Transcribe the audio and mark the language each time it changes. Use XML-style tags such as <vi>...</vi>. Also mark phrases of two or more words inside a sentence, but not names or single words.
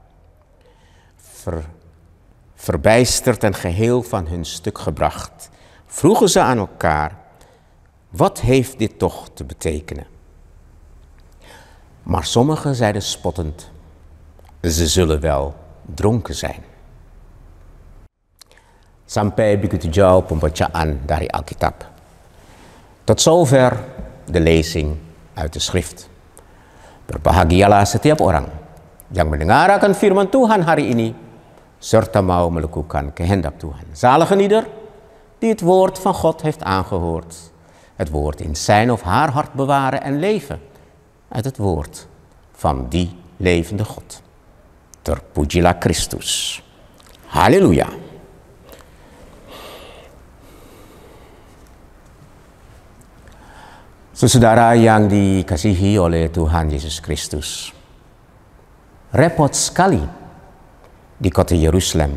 <nl>Verbijsterd en geheel van hun stuk gebracht, vroegen ze aan elkaar: "Wat heeft dit toch te betekenen?" Maar sommigen zeiden spottend: "Ze zullen wel dronken zijn."</nl> <id>Sampai begitu jauh pembacaan dari Alkitab.</id> <nl>Tot zover de lezing uit de schrift.</nl> <id>Berbahagialah setiap orang yang mendengar akan firman Tuhan hari ini, serta mau melakukan kehendak Tuhan.</id> <nl>Zalig ieder die het woord van God heeft aangehoord, het woord in zijn of haar hart bewaren en leven uit het woord van die levende God.</nl> <id>Terpujilah Kristus. Haleluya. Saudara yang dikasihi oleh Tuhan Yesus Kristus, repot sekali di kota Yerusalem.</id>